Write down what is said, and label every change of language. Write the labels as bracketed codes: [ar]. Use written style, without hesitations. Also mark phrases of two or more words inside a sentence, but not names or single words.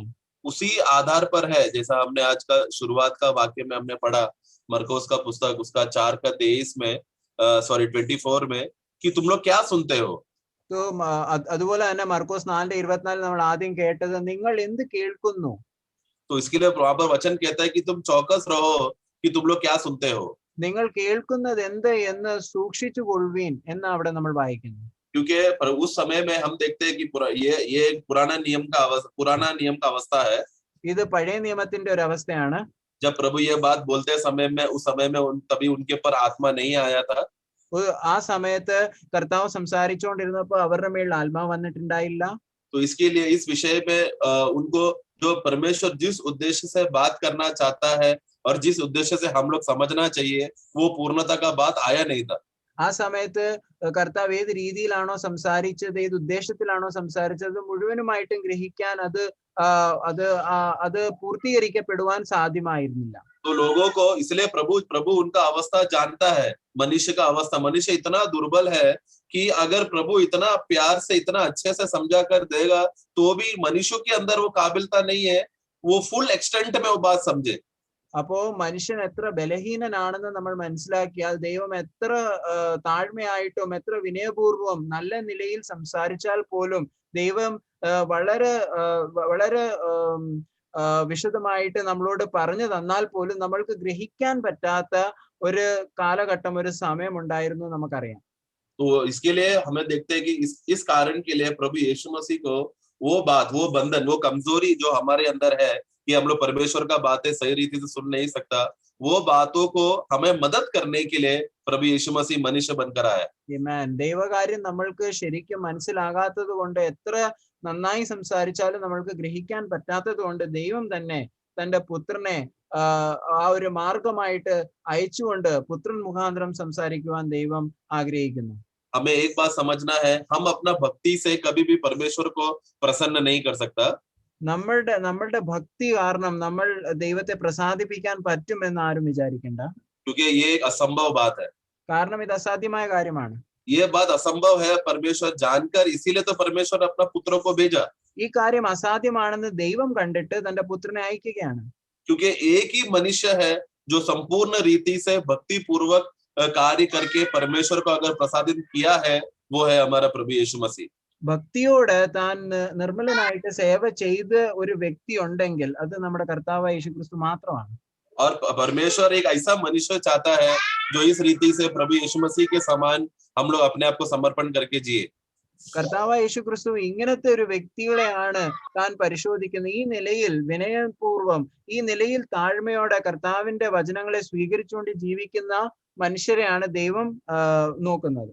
[hi] उसी आधार पर है, जैसा हमने आज का शुरुआत का वाक्य में हमने पढ़ा मरकोस का पुस्तक उसका 4 का 23 में 24 में कि तुम लोग क्या सुनते हो. तो [ml] അതുപോലെ തന്നെ മർക്കോസ് 4:24 നമ്മൾ ആദ്യം കേട്ടത് നിങ്ങൾ എന്ത് കേൾക്കുന്നു. [hi] तो इसके लिए वहां पर वचन कहता है कि तुम चौकस रहो कि तुम लोग क्या सुनते हो, [ml] നിങ്ങൾ കേൾക്കുന്നത് എന്ത് എന്ന് സൂക്ഷിച്ചു കൊള്ളുവീൻ എന്ന് അവിടെ നമ്മൾ വായിക്കുന്നു. [hi] क्योंकि उस समय में हम देखते हैं कि ये एक पुराना नियम का अवस्था है. [ml] ഇത് പഴയ നിയമത്തിന്റെ ഒരു അവസ്ഥയാണ്. [hi] जब प्रभु ये बात बोलते समय में उस समय में तभी उनके पर आत्मा नहीं आया था. [ml] ആ സമയത്ത് കർത്താവ് സംസാരിച്ചുകൊണ്ടിരുന്നപ്പോ അവരുടെ മേൽ ആത്മാവ് വന്നിട്ടുണ്ടായില്ല. [hi] तो इसके लिए इस विषय में उनको जो परमेश्वर जिस उद्देश्य से बात करना चाहता है और जिस उद्देश्य से हम लोग समझना चाहिए वो पूर्णता का बात आया नहीं था. [ml] ആ സമയത്ത് കർത്താവ് ഏത് രീതിയിലാണോ സംസാരിച്ചത്, ഏത് ഉദ്ദേശത്തിലാണോ സംസാരിച്ചത് മുഴുവനുമായിട്ടും ഗ്രഹിക്കാൻ അത് പൂർത്തീകരിക്കപ്പെടുവാൻ സാധ്യമായിരുന്നില്ല. [hi] तो लोगों को इसलिए प्रभु उनका अवस्था जानता है, मनुष्य का अवस्था. मनुष्य इतना दुर्बल है कि अगर प्रभु इतना प्यार से इतना अच्छे से समझा कर देगा तो भी मनुष्य के अंदर वो काबिलता नहीं है वो [en] full extent [hi] में वो बात समझे. [ml] അപ്പോ മനുഷ്യൻ എത്ര ബലഹീനനാണെന്ന് നമ്മൾ മനസ്സിലാക്കിയാൽ ദൈവം എത്ര താഴ്മയായിട്ടും എത്ര വിനയപൂർവം നല്ല നിലയിൽ സംസാരിച്ചാൽ പോലും ദൈവം വളരെ വളരെ വിശദമായിട്ട് നമ്മളോട് പറഞ്ഞു തന്നാൽ പോലും നമ്മൾക്ക് ഗ്രഹിക്കാൻ പറ്റാത്ത ഒരു കാലഘട്ടം, ഒരു സമയം ഉണ്ടായിരുന്നു നമുക്കറിയാം. [hi] तो इसके लिए हमें देखते हैं कि इस कारण के लिए प्रभु यीशु मसीह को वो बात, वो बंधन, वो कमजोरी जो हमारे अंदर है कि हम लोग परमेश्वर का बातें सही रीति से सुन नहीं सकता, वो बातों को हमें मदद करने के लिए प्रभु यीशु मसीह मनुष्य बनकर आया. [ml] ആമേൻ. ദൈവകാര്യം നമ്മൾക്ക് ശരിക്കും മനസ്സിലാകാത്തത് കൊണ്ട് എത്ര നന്നായി സംസാരിച്ചാലും നമ്മൾക്ക് ഗ്രഹിക്കാൻ പറ്റാത്തത് കൊണ്ട് ദൈവം തന്നെ തന്റെ പുത്രനെ ആ ഒരു മാർഗമായിട്ട് അയച്ചുകൊണ്ട് പുത്രൻ മുഖാന്തരം സംസാരിക്കുവാൻ ദൈവം ആഗ്രഹിക്കുന്നു. [hi] हमें एक बात समझना है, हम अपना भक्ति से कभी भी परमेश्वर को प्रसन्न नहीं कर सकता. [ml] നമ്മളുടെ ഭക്തി കാരണം നമ്മൾ ദൈവത്തെ പ്രസാദിപ്പിക്കാൻ പറ്റുമെന്ന് ആരും വിചാരിക്കണ്ട. [hi] क्योंकि ये एक असंभव बात है. [ml] കാരണം ഇത് അസാധ്യമായ കാര്യമാണ്. [hi] ये बात असंभव है परमेश्वर जानकर, इसीलिए तो परमेश्वर अपना पुत्र को भेजा. [ml] ഈ കാര്യം അസാധ്യമാണെന്ന് ദൈവം കണ്ടിട്ട് തന്റെ പുത്രനെ അയക്കുകയാണ്. [hi] क्योंकि एक ही मनुष्य है जो संपूर्ण रीति से भक्ति पूर्वक कार्य करके परमेश्वर को अगर प्रसादित किया है, वो है हमारा प्रभु यीशु मसीह. [ml] ഭക്തിയോട് താൻ നിർമ്മലനായിട്ട് സേവ ചെയ്ത ഒരു വ്യക്തി ഉണ്ടെങ്കിൽ അത് നമ്മുടെ കർത്താവായ യേശുക്രിസ്തു മാത്രമാണ്. [hi] और परमेश्वर एक ऐसा मनुष्य चाहता है जो इस रीति से प्रभु यीशु मसीह के समान हम लोग अपने आप को समर्पण करके जिए. [ml] കർത്താവായ യേശുക്രിസ്തു ഇങ്ങനത്തെ ഒരു വ്യക്തികളെയാണ് താൻ പരിശോധിക്കുന്നത്. ഈ നിലയിൽ വിനയപൂർവം, ഈ നിലയിൽ താഴ്മയോടെ കർത്താവിന്റെ വചനങ്ങളെ സ്വീകരിച്ചുകൊണ്ട് ജീവിക്കുന്ന മനുഷ്യരെയാണ് ദൈവം നോക്കുന്നത്.